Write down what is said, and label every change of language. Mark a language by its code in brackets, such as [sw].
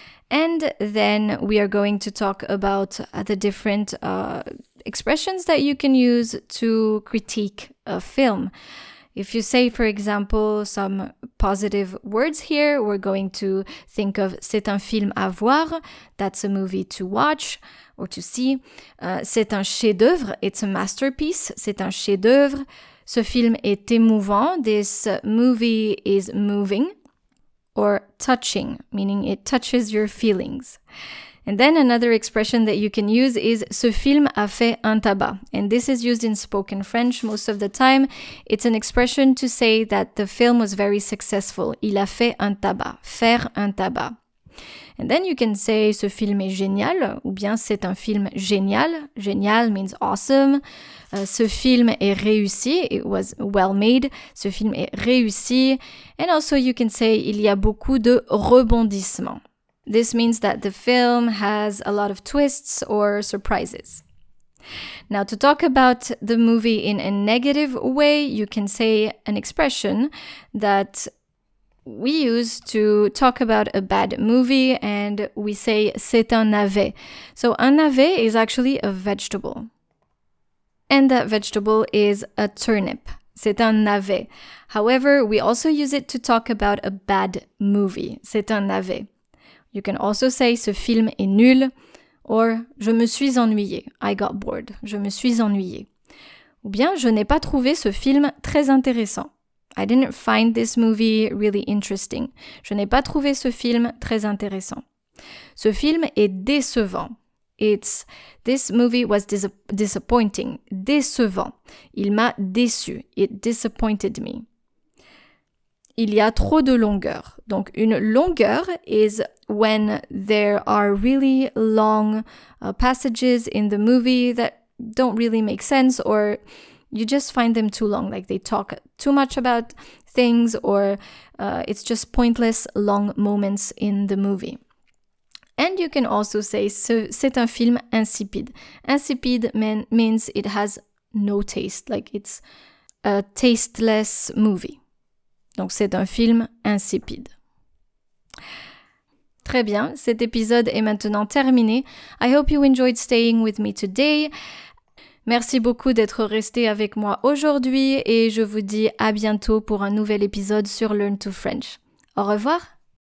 [en] And then we are going to talk about the different expressions that you can use to critique a film. If you say, for example, some positive words here, we're going to think of [fr] c'est un film à voir, [en] that's a movie to watch or to see. [fr] C'est un chef-d'œuvre, [en] it's a masterpiece, [fr] c'est un chef-d'œuvre. Ce film est émouvant, [en] this movie is moving. Or touching, meaning it touches your feelings. And then another expression that you can use is [fr] ce film a fait un tabac. [en] And this is used in spoken French most of the time. It's an expression to say that the film was very successful. [fr] Il a fait un tabac. Faire un tabac. [en] And then you can say [fr] ce film est génial, ou bien c'est un film génial. Génial [en] means awesome. [fr] Ce film est réussi. [en] It was well made. [fr] Ce film est réussi. [en] And also you can say [fr] il y a beaucoup de rebondissements. [en] This means that the film has a lot of twists or surprises. Now, to talk about the movie in a negative way, you can say an expression that we use to talk about a bad movie, and we say [fr] c'est un navet. [en] So un navet is actually a vegetable. And that vegetable is a turnip. [fr] C'est un navet. [en] However, we also use it to talk about a bad movie. [fr] C'est un navet. [en] You can also say [fr] ce film est nul, or je me suis ennuyé. [en] I got bored. [fr] Je me suis ennuyé. Ou bien je n'ai pas trouvé ce film très intéressant. [en] I didn't find this movie really interesting. [fr] Je n'ai pas trouvé ce film très intéressant. Ce film est décevant. [en] This movie was disappointing. [fr] Décevant. Il m'a déçu. [en] It disappointed me. [fr] Il y a trop de longueur. Donc une longueur [en] is when there are really long passages in the movie that don't really make sense, or you just find them too long, like they talk too much about things, or it's just pointless long moments in the movie. And you can also say [fr] c'est un film insipide. [en] Insipide means it has no taste, like it's a tasteless movie. [fr] Donc c'est un film insipide. Très bien, cet épisode est maintenant terminé. [en] I hope you enjoyed staying with me today. [fr] Merci beaucoup d'être resté avec moi aujourd'hui et je vous dis à bientôt pour un nouvel épisode sur Learn to French. Au revoir!